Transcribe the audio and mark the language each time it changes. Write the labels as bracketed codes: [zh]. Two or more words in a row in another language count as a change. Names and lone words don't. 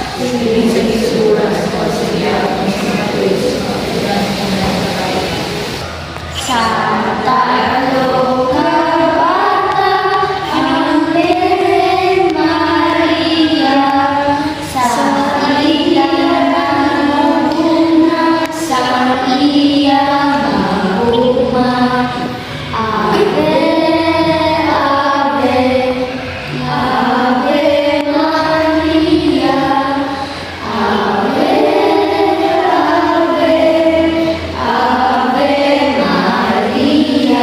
[hil] Santa Bata, ang Virgen Maria, sa ila nangunguna, sa iya maguma. [la] Ave, Ave, Ave Maria, Ave, Ave, Ave Maria.